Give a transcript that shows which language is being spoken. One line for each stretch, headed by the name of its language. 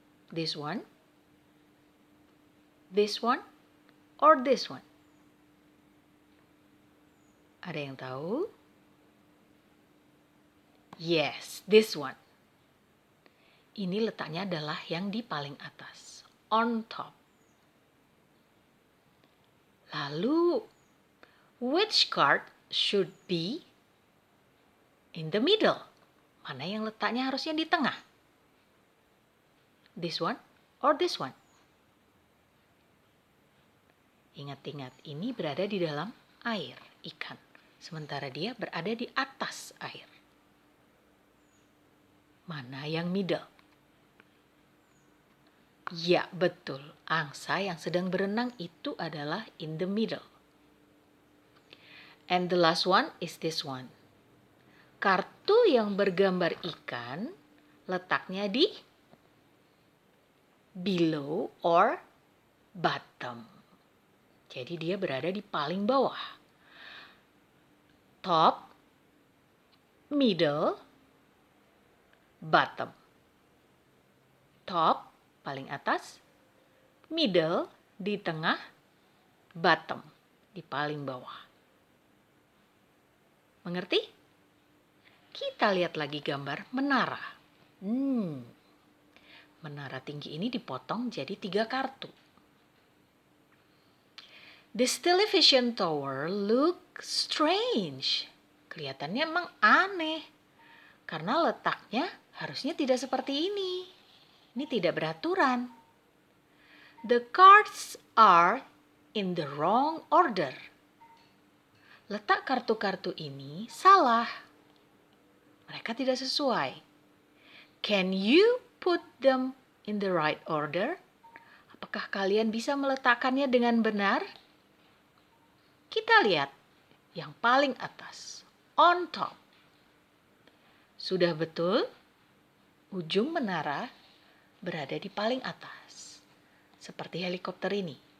English: This one, or this one?
Indonesian: Ada yang tahu?
English: Yes, this one.
Indonesian: Ini letaknya adalah yang di paling atas,
English: on top.
Indonesian: Lalu,
English: which card should be in the middle?
Indonesian: Mana yang letaknya harusnya di tengah?
English: This one or this one?
Indonesian: Ingat-ingat, ini berada di dalam air, ikan. Sementara dia berada di atas air. Mana yang middle? Ya, betul. Angsa yang sedang berenang itu adalah
English: in the middle. And the last one is this one.
Indonesian: Kartu yang bergambar ikan letaknya di
English: below or bottom.
Indonesian: Jadi dia berada di paling bawah.
English: Top, middle, bottom.
Indonesian: Top, paling atas. Middle, di tengah. Bottom, di paling bawah. Mengerti? Kita lihat lagi gambar menara. Menara tinggi ini dipotong jadi 3 kartu.
English: This television tower look strange.
Indonesian: Kelihatannya emang aneh. Karena letaknya harusnya tidak seperti ini. Ini tidak beraturan.
English: The cards are in the wrong order.
Indonesian: Letak kartu-kartu ini salah. Mereka tidak sesuai.
English: Can you put them in the right order?
Indonesian: Apakah kalian bisa meletakkannya dengan benar? Kita lihat yang paling atas,
English: on top.
Indonesian: Sudah betul? Ujung menara berada di paling atas, seperti helikopter ini.